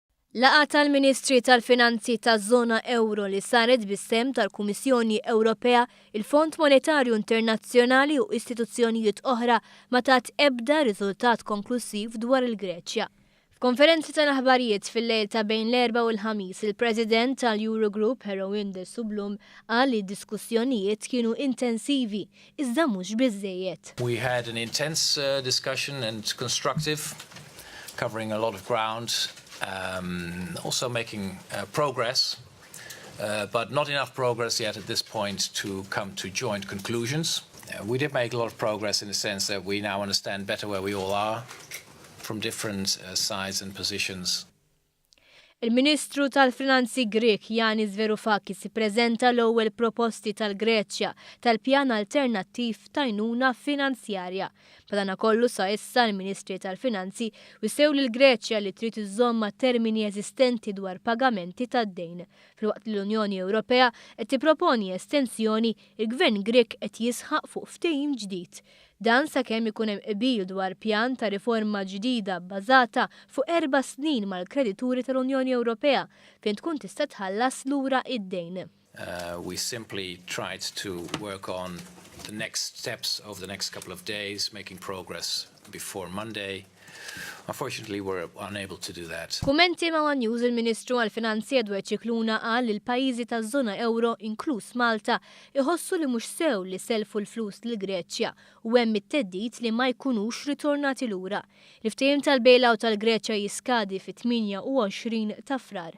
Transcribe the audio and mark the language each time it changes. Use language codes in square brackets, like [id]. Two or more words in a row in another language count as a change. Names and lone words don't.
[mt] Laqgħa tal-Ministri tal-Finanzi taż-żona Ewro li saret bis-sem tal-Kummissjoni Ewropea, il-Fond Monetarju Internazzjonali u istituzzjonijiet oħra ma tat ebda riżultat konklusiv dwar il-Greċja. F'konferenzi tal-aħbarijiet fil-lejl ta' bejn l-Erbgħa u l-Ħamis, il-President tal-Eurogroup Sublum qal li d-diskussjonijiet kienu intensivi, iżda mhux biżżejjed. [en] We had an intense discussion and constructive, covering a lot of ground. Also making progress, but not enough progress yet at this point to come to joint conclusions. We did make a lot of progress in the sense that we now understand better where we all are from different sides and positions. [mt] Il-Ministru tal-Finanzi Grek Yanis Varoufakis ippreżenta l-ewwel proposti tal-Greċja tal-pjan alternattiv ta' għajnuna finanzjarja. Madankollu sa issa l-Ministri tal-Finanzi wissew lill-Greċja li trid iżomm ma' termini eżistenti dwar pagamenti tad-dejn. Filwaqt li l-Unjoni Ewropea qed tipproponi estensjoni, il-Gvern Grek qed jisħaq fuq ftehim ġdid. Dan sakemm ikun hemm qbil dwar pjan ta' riforma ġdida bbażata fuq 4 snin mal-kredituri tal-Unjoni Ewropea fejn tkun tista' tħallas lura id-dejn. [en] We simply tried to work on the next steps over the next couple of days, making progress before Monday. Unfortunately, we're unable to do that. [mt] Kummenti ma' News, il-Ministru għall-Finanzi Edward Cicluna qal li l-pajjiżi taż-żona Ewro, inkluż Malta, iħossu li mhux sew li selfu l-flus lill-Greċja u hemm it-theddid li ma jkunux ritornati lura. Il-ftehim tal-bailout tal-Greċja jiskadi fit-28 ta' Frar.